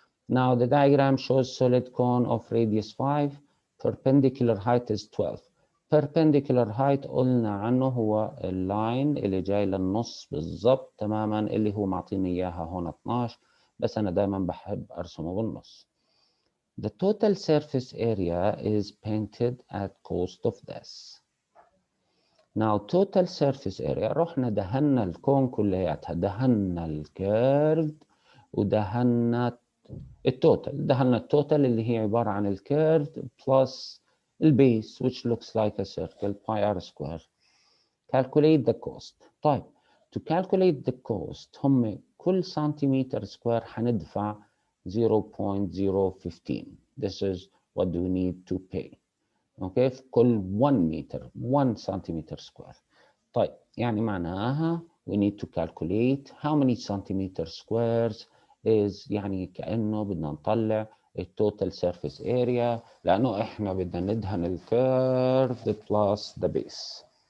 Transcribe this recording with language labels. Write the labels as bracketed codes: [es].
[en] Now the diagram shows solid cone of radius 5, perpendicular height is 12. [ar] Perpendicular height قلنا عنه هو اللاين اللي جاي للنص بالضبط تماما، اللي هو معطيني إياها هون 12، بس أنا دايما بحب أرسمه بالنص. [en] The total surface area is painted at cost of this. Now total surface area، [ar] رحنا دهنا الكون كلياتها، دهنا الكيرفد ودهنا التوتال. دهنا التوتال اللي هي عبارة عن الكيرفد plus البيس [en] which looks like a circle pi r square. Calculate the cost. [ar] طيب [en] to calculate the cost [ar] هم كل سنتيمتر سكوير حندفع 0.015. [en] This is what we need to pay. Okay, [ar] في كل [en] 1 meter 1 centimeter square. [ar] طيب يعني معناها [en] we need to calculate how many centimeter squares is، [ar] يعني كأنه بدنا نطلع التوتال surface area، لأنه إحنا بدنا ندهن الكيرف [en] plus the base.